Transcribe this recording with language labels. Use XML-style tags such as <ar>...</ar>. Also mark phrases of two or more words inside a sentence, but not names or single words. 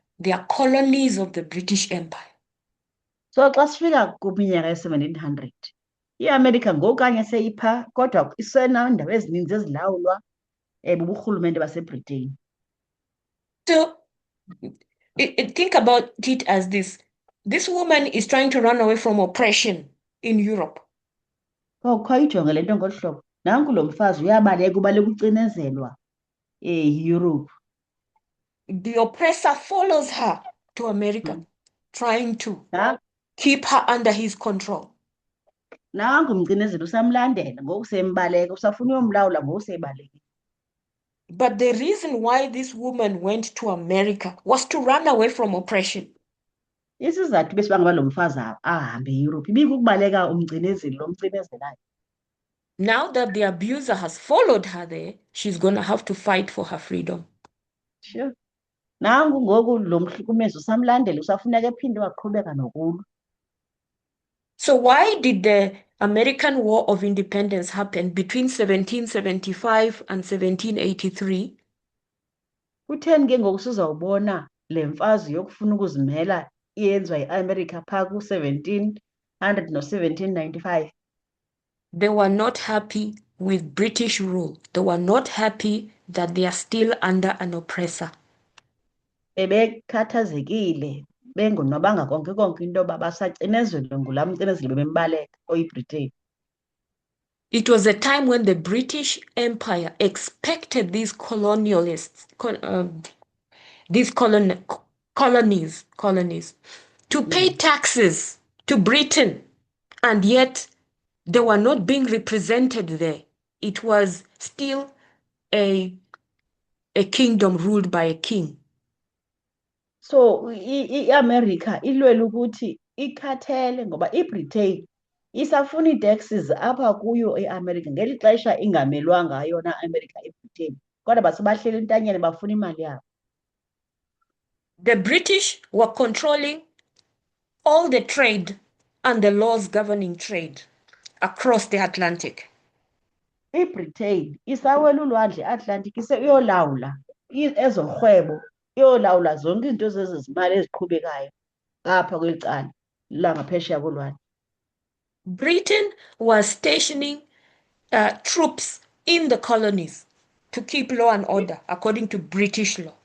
<en>They are colonies of the British Empire.</en> <xh>So xa sifika kwiminyaka ye-1700 iAmerica ngokanye seyipha kodwa isenandawo ezininzi ezilawulwa buburhulumente baseBritane.</xh> <en>So think about it as this. This woman is trying to run away from oppression in Europe.</en> <xh>Khayijonge le nto ngolu hlobo. Nanku lo mfazi ubaleka ucinezelwa Europe.</xh> <en>The oppressor follows her to America, trying to keep her under his control.</en> <xh>Nangu umcinezelo usamlandela ngokusembaleka usafuna uyomlawula ngokusebalekile.</xh> <en>But the reason why this woman went to America was to run away from oppression.</en> <xh>Isizathu besibanga lo mfazi ahambe eEurope ibikukubaleka umcinezeli lo mcinezelayo.</xh> <en>Now that the abuser has followed her there, she's going to have to fight for her freedom. Sure.</en> <xh>Nangu ngoku lo mhlukumezo usamlandela usafuneka ephinde waqhubeka nokulwa.</xh> <en>So why did the American War of Independence happen between 1775 and 1783?</en> <xh>Kutheni ke ngoku sizawubona le mfazwe yokufuna ukuzimela iyenziwa yiAmerica phaa ku-1700 no-1795?</xh> <en>They were not happy with British rule. They were not happy that they are still under an oppressor.</en> <xh>Bebekhathazekile bengonwabanga konke into yoba basacinezelwe ngulaa mcinezeli bebembaleka oyiBritane.</xh> <en>It was a time when the British Empire expected these colonialists, these colonies, to pay taxes to Britain, and yet they were not being represented there. It was still a kingdom ruled by a king.</en> <xh>So iAmerica ilwela ukuthi ikhathele ngoba iBritane isafuna ii-taxes apha kuyo eAmerica ngeli xesha ingamelwanga yona America eBritane kodwa basebahleli entanyeni bafuna imali yabo.</xh> <en>The British were controlling all the trade and the laws governing trade across the Atlantic.</en> <xh>iBritane isawela ulwandle Atlantic iyolawula ezorhwebo, iyolawula zonke izinto zezimali eziqhubekayo apha kweli cala langaphesheya kolwandle.</xh> <en>Britain was stationing troops in the colonies to keep law and order according to British law.</en>